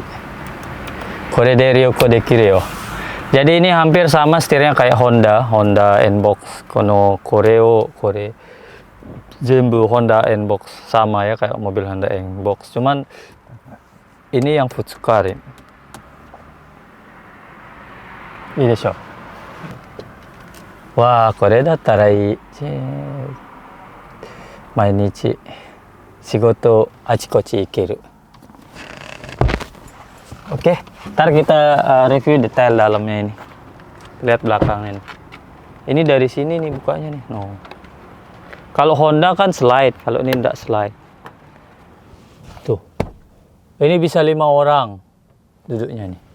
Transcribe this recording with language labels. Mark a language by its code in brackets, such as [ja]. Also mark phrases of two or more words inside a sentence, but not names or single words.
[ja] これで旅行できるよ. [id] Jadi ini hampir sama setirnya kayak Honda N-Box. [ja] これ全部 [id] Honda N-Box, sama ya kayak mobil Honda N-Box. Cuman ini yang Futsukari. [ja] いいでしょ. わあ、これだったらいい。毎日仕事あちこち行ける. [id] Oke, ntar kita review detail dalamnya ini. Lihat belakangnya ini. Ini dari sini nih bukanya nih. No. Kalau Honda kan slide, kalau ini enggak slide. Tuh. Ini bisa 5 orang duduknya nih.